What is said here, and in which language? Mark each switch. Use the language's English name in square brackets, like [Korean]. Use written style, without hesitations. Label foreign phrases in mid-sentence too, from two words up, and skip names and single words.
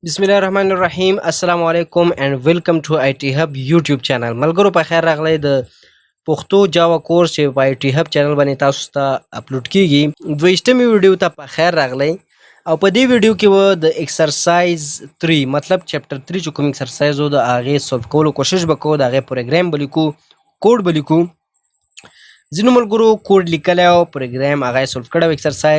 [Arabic] بسم الله الرحمن الرحيم السلام عليكم [English] and welcome to IT Hub YouTube channel [Pashto] मलګرو په خیر راغلی د پښتو جاوا کورس چې په آیټي هب چینل باندې تاسو ته اپلوډ کیږي دویشتمې ویډیو ته په خیر راغلی او په دې ویډیو کې و د ایکسرسایز 3 مطلب چپټر 3 چې کوم ایکسرسایز و د هغه سولف کولو کوشش وکړو د هغه پروګرام بلیکو کوډ بلیکو ځینو ملګرو کوډ لیکلی او پروګرام هغه سولف کړو ایکسرسایز